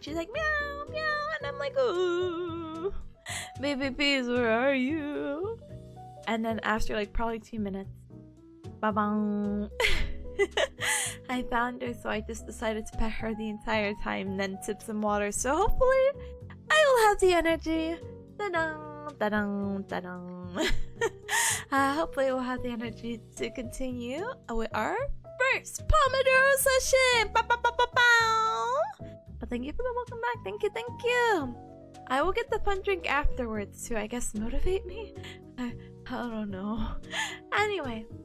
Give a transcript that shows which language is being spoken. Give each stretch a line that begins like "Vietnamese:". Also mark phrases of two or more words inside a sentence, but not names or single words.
English: She's like meow meow, and I'm like, oh, Baby Peas, where are you? And then after like probably 2 minutes, ba-bang. I found her, so I just decided to pet her the entire time and then sip some water. So hopefully I will have the energy. Ta-dang, ta-dang, ta-dang. Hopefully we'll have the energy to continue with our first Pomodoro session. But thank you for the welcome back. Thank you. I will get the fun drink afterwards to, I guess, motivate me. I don't know. Anyway.